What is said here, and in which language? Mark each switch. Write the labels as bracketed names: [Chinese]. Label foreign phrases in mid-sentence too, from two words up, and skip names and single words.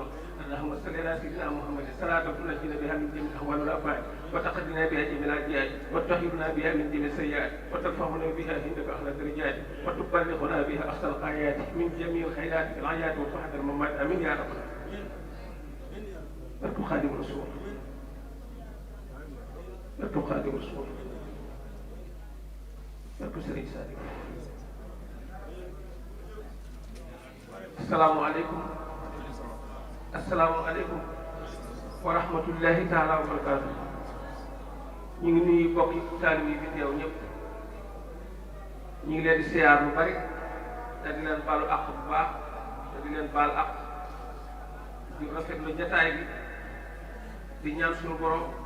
[Arabic] اللهم صل على سيدنا محمد صلاة تنجينا بها من جميع الأهوال والآفات وتقدنا بها جميع الأجيال وتطهرنا بها من جميع السيئات وترفعنا بها عندك أعلى الدرجات وتبلغنا بها أقصى الغايات من جميع الخيرات في الحياة وفحد الممات آمين يا رب العالمين. بركو خادم الرسول بركو خادم الرسول بركو سري صادق. السلام عليكم السلام عليكم ورحمة الله تعالى وبركاته. [Wolof] ñu ngi nuyu bokki taalibe yi fi teew ñëpp ñu ngi leen di siyaar bu bari te di leen baalu àq bu baax te di leen baal àq di rafetlu jataay bi di ñaan suñu borom